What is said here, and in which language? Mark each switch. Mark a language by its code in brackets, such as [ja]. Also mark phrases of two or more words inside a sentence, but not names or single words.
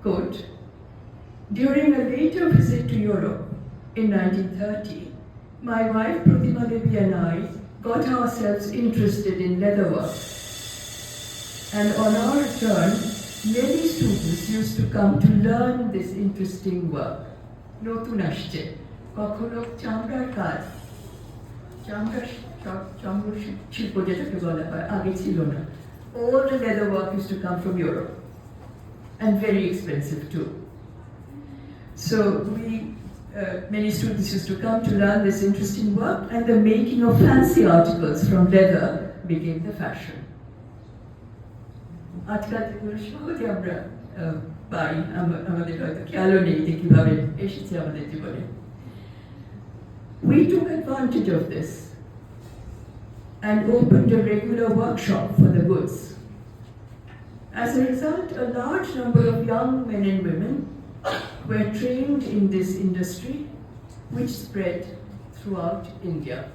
[en] quote, "During a later visit to Europe in 1930, my wife Pratima Devi and I got ourselves interested in leatherwork. And on our return, many students used to come to learn this interesting work. [bn] নতুন আসছে, কখনো চামড়ার কাজ, চামড়ার শিল্প যেটাকে বলা হয়, আগে ছিল না. [en] All the leather work used to come from Europe, and very expensive too. So many students used to come to learn this interesting work, and the making of fancy articles from leather became the fashion. [bn] আজকাল যেগুলো সহজে আমরা পাই, আমাদের হয়তো খেয়ালও নেই যে কিভাবে এসেছে আমাদের জীবনে। [en] We took advantage of this and opened a regular workshop for the goods. As a result, a large number of young men and women were trained in this industry, which spread throughout India.